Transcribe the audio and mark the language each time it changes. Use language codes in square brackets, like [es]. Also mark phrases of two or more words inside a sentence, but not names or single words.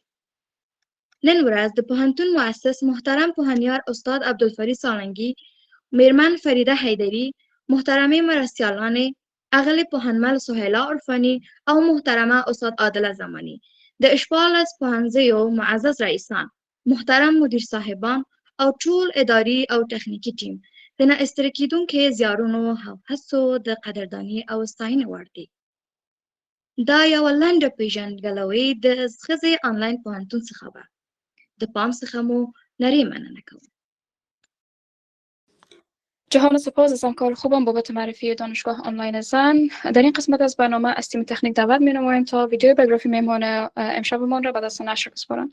[ps] نن ورځ د پوهنتون مؤسس محترم پوهنیار استاد عبدالفرید سالنګي، میرمن فریده حیدري، محترمې مرستیالانې اغلې پوهنمل سهیلا عرفاني او محترمه استاد عادله زماني، د 14 پوهنځیو معزز رئیسان، محترم مدیر صاحبان او ټول اداري او تخنیکي ټیم د نه استری کېدونکو زیارونو او هڅو د قدردانۍ او ستاینې وړ دي. دا یوه لنډه پیژندګلوي د ښځې آنلاین پوهنتون څخه وه. د پام څخه مو نری مننه کوم. [fa] جهان سپاس از همکار خوبم بابت معرفی دانشگاه آنلاین زن. در این قسمت از برنامه از تیم تکنیک دعوت می‌نماییم تا ویدیو بیوگرافی مهمان امشبمان را به دست نشر بسپارند.